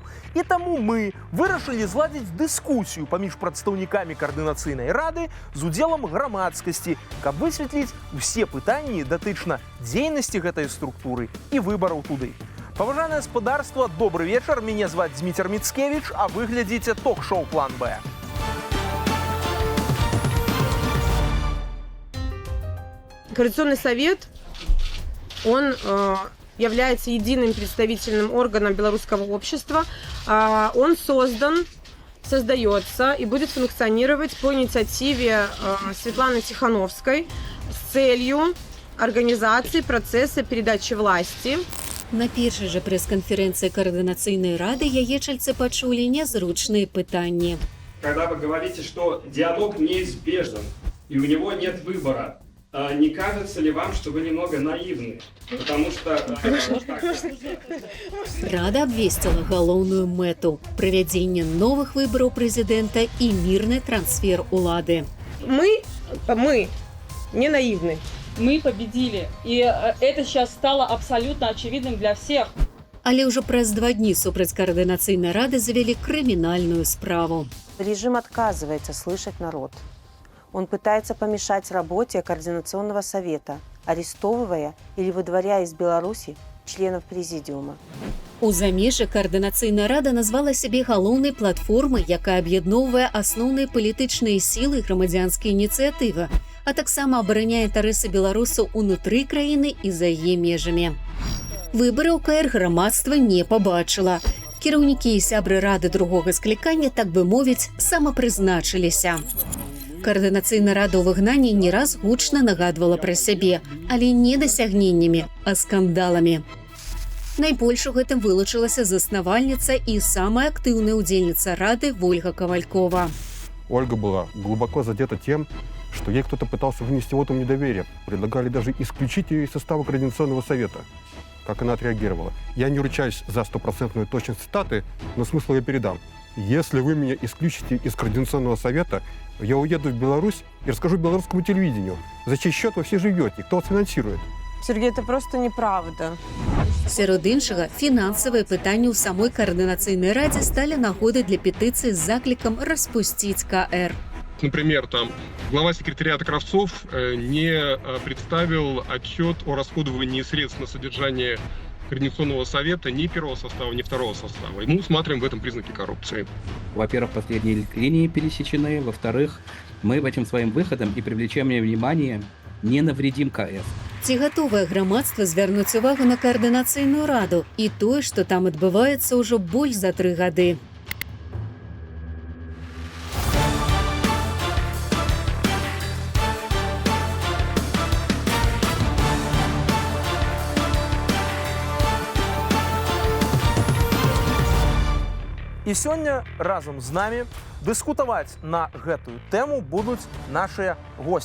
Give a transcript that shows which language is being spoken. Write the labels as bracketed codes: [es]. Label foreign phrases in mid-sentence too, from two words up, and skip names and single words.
[be] І таму мы вырашылі зладзіць дыскусію паміж прадстаўнікамі каардынацыйнай рады з удзелам грамадскасці, каб высветліць усе пытанні датычна дзейнасці гэтай структуры і выбараў туды. Паважанае гаспадарства, добры вечар, мяне зваць Зміцер Міцкевіч, а вы глядзіце ток-шоу «План Б». [ru] Координационный совет, он является единым представительным органом белорусского общества. Он создается и будет функционировать по инициативе Светланы Тихановской с целью организации процесса передачи власти. [be] На першай жа прэс-канферэнцыі Координационной рады яечальцы пачулі нязручныя пытанні. [ru] Когда вы говорите, что диалог неизбежен и у него нет выбора, не кажется ли вам, что вы немного наивны? Потому что... [be] Рада абвесціла галоўную мэту – правядзенне новых выбараў прэзідэнта і мірны трансфер улады. [ru] Мы не наивны. Мы победили, и это сейчас стало абсолютно очевидным для всех. [be] Але ўжо праз 2 дні супраць Координационной рады завялі крымінальную справу. [ru] Режим отказывается слышать народ. Он пытается помешать работе Координационного совета, арестовывая или выдворяя из Беларуси членов президиума. [be] У замежжа Координационная рада назвала сябе галоўнай платформай, якая аб'ядноўвае асноўныя палітычныя сілы і грамадзянскія ініцыятывы, а таксама абараняе інтарэсы беларусаў унутры краіны і за яе межамі. Выбараў КР грамадства не пабачыла. Кіраўнікі і сябры рады другога склікання, так бы мовіць, самапрызначыліся. Координационная рада ў выгнанні не раз гучна нагадвала пра сябе, але не дасягненнямі, а скандаламі. Найбольш у гэтым вылучылася заснавальніца і самая актыўная удзельніца рады Ольга Ковалькова. [ru] Ольга была глубоко задета тем, что ей кто-то пытался вынести вотум недоверия. Предлагали даже исключить ее из состава Координационного совета. Как она отреагировала? Я не ручаюсь за 100% точность цитаты, но смысл я передам. Если вы меня исключите из Координационного совета, я уеду в Беларусь и расскажу белорусскому телевидению, за чей счет вы все живете, кто вас финансирует. Сергей, это просто неправда. [be] Сярод іншага, фінансавыя пытанні ў самой Координационной раде сталі нагодай для петыцыі з заклікам распусціць КР. [ru] Например, там глава секретариата Кравцов не представил отчет о расходовании средств на содержание Координационного совета ни первого состава, ни второго состава. И мы усматриваем в этом признаки коррупции. Во-первых, последние линии пересечены. Во-вторых, мы этим своим выходом и привлечением внимания не навредим КС. [be] Ці гатовае грамадства звярнуць увагу на Координационную раду і тое, што там адбываецца ўжо больш за 3 гады. І сёння разам з намі дыскутаваць на гэтую тэму будуць нашыя госці.